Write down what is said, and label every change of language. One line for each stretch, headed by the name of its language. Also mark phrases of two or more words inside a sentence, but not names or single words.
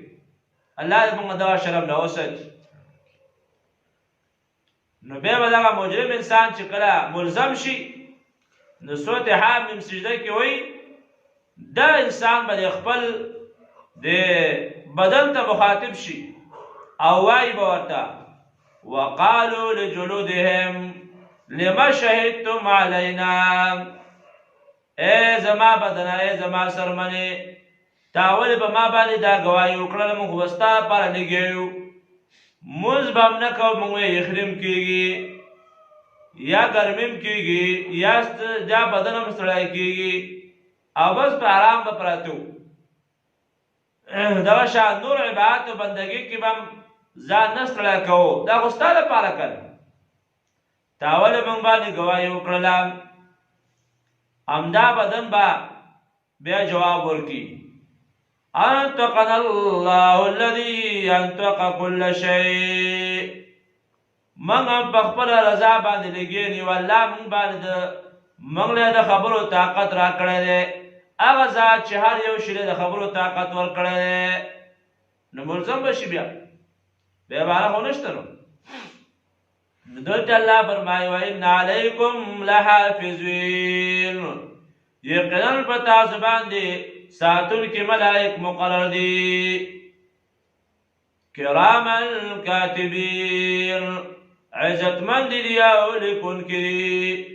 Pashto: الله دې موږ دغه شرم نه وساتي. نو بیا به دغه مجرم انسان چې کله ملزم شي نو سورت حامیم سجده کې وایي دا انسان به د خپل د بدن ته مخاطب شي او وایي به ورته
Arabic: وقالوا لجلودهم لما شهدتم علينا.
Pashto: اے زما بدنه، اے زما سرمنې، تا ولې په ما باندې دا ګواهي وکړله؟ موږ خو به ستا لپاره لګیا مونځ به هم نه کوو، موږ یخریم کېږي یا ګرمیم کېږي یا بدن هم ستړی کېږي او بس په آرام به پراته وو. دغه شان نور عبادت او بندګۍ کې به هم ځان نه ستړی کوو، دا خو ستا لپاره کړه، تا ولې موږ باندې ګواهي وکړله؟ همدا بدن به بیا جواب ورکړي
Arabic: انطقنا الله الذي انطق كل شيء.
Pashto: موږ هم په خپله رضا باندې لګېني و، الله موږ باندې موږ له د خبرو طاقت را کړی دی، هغه ذات چې هر یو شي د خبرو طاقت ورکړی دی. نو ملزم به شي، بیا باره خو نشته. نو دلته الله فرمایي
Arabic: وان علیکم لحافظین،
Pashto: یقینا په تاسو باندې ساتونکي ملائک مقرر دي،
Arabic: کراما کاتبین،
Pashto: عزتمند دي او لیکونکي دي.